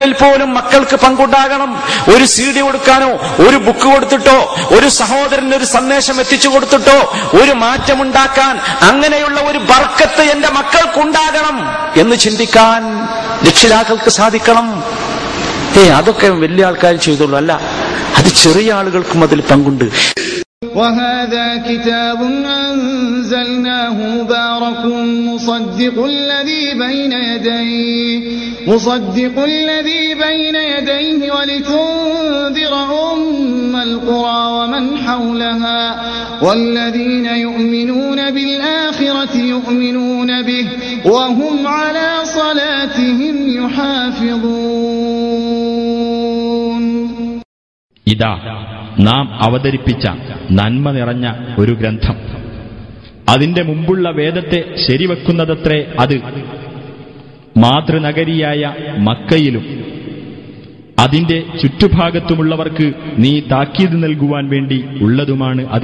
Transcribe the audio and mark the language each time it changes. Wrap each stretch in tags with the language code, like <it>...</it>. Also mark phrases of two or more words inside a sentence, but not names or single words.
<ml>കാര്യങ്ങളിൽ പോലും മക്കൾക്ക് പങ്കുണ്ടാകണം. ഒരു CD കൊടുക്കാനോ ഒരു ബുക്ക് കൊടുത്തിട്ടോ ഒരു സഹോദരന് ഒരു സന്ദേശം എത്തിച്ചു കൊടുത്തിട്ടോ ഒരു മാറ്റമുണ്ടാക്കാൻ, അങ്ങനെയുള്ള ഒരു ബർക്കത്ത് എന്റെ മക്കൾക്കുണ്ടാകണം എന്ന് ചിന്തിക്കാൻ രക്ഷിതാക്കൾക്ക് സാധിക്കണം. അതൊക്കെ വലിയ ആൾക്കാർ ചെയ്തോളൂ, അല്ല, അത് ചെറിയ ആളുകൾക്കും അതിൽ പങ്കുണ്ട്.</ml> <ar>وهذا كتاب أنزلناه مبارك مصدق الذي بين يديه ولتنذر أم القرى ومن حولها والذين يؤمنون بالآخرة يؤمنون به وهم على صلاتهم يحافظون.</ar> <ml>ഇതാ നാം അവതരിപ്പിച്ച നന്മ നിറഞ്ഞ ഒരു ഗ്രന്ഥം. അതിന്റെ മുമ്പുള്ള വേദത്തെ ശരിവെക്കുന്നതത്രേ അത്. മാതൃനഗരിയായ മക്കയിലും അതിന്റെ ചുറ്റുഭാഗത്തുമുള്ളവർക്ക് നീ താക്കീത് നൽകുവാൻ വേണ്ടി ഉള്ളതുമാണ് അത്.</ml>